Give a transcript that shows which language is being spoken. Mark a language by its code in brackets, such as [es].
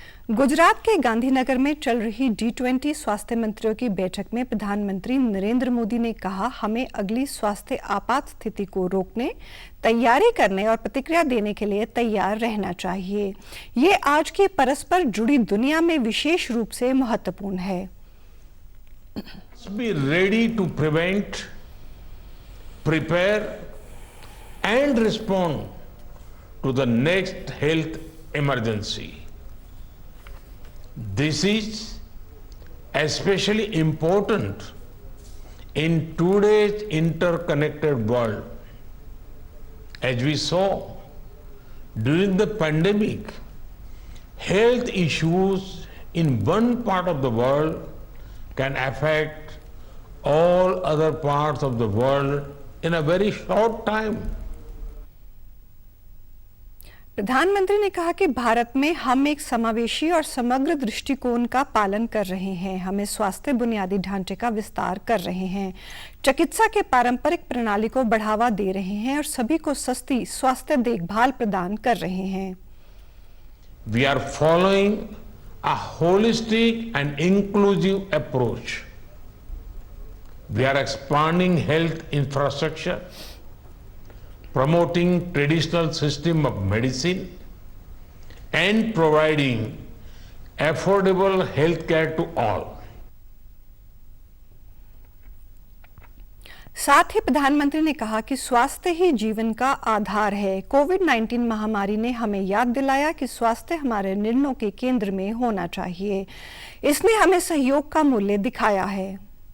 [hi] गुजरात के गांधीनगर में चल रही G20 स्वास्थ्य मंत्रियों की बैठक में प्रधानमंत्री नरेंद्र मोदी ने कहा, हमें अगली स्वास्थ्य आपात स्थिति को रोकने, तैयारी करने और प्रतिक्रिया देने के लिए तैयार रहना चाहिए। ये आज की परस्पर जुड़ी दुनिया में विशेष रूप से महत्वपूर्ण है। [en] Be ready to prevent, prepare and respond to the next health emergency. This is especially important in today's interconnected world. As we saw during the pandemic, health issues in one part of the world can affect all other parts of the world in a very short time. [hi] प्रधानमंत्री ने कहा कि भारत में हम एक समावेशी और समग्र दृष्टिकोण का पालन कर रहे हैं। हमें स्वास्थ्य बुनियादी ढांचे का विस्तार कर रहे हैं, चिकित्सा के पारंपरिक प्रणाली को बढ़ावा दे रहे हैं और सभी को सस्ती स्वास्थ्य देखभाल प्रदान कर रहे हैं। [en] We are following a holistic and inclusive approach. We are expanding health infrastructure, promoting traditional system of medicine and providing affordable health care to all. [hi] साथ ही प्रधानमंत्री ने कहा कि स्वास्थ्य ही जीवन का आधार है। कोविड-19 महामारी ने हमें याद दिलाया कि स्वास्थ्य हमारे निर्णयों के केंद्र में होना चाहिए। इसने हमें सहयोग का मूल्य दिखाया है।